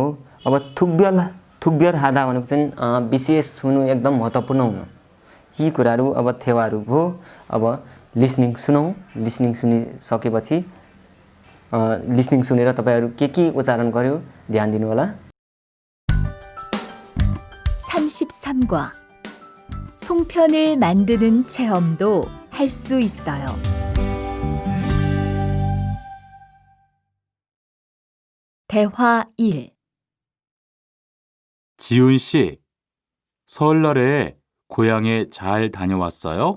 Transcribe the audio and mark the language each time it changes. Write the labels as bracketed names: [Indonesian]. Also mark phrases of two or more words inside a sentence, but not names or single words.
[Nepali] अब [Korean] 특별 하다 [Nepali] भनेको चाहिँ विशेष हुनु, एकदम महत्त्वपूर्ण हुनु, यी कुराहरू अब थेवाहरू भयो। अब लिसनिङ सुनौँ। लिसनिङ सुनिसकेपछि लिसनिङ सुनेर तपाईँहरू के उच्चारण गर्यो ध्यान दिनु होला। [Korean] 33과 송편을 만드는 체험도 할 수 있어요. 대화 1. 지훈 씨, 설날에 고향에 잘 다녀왔어요?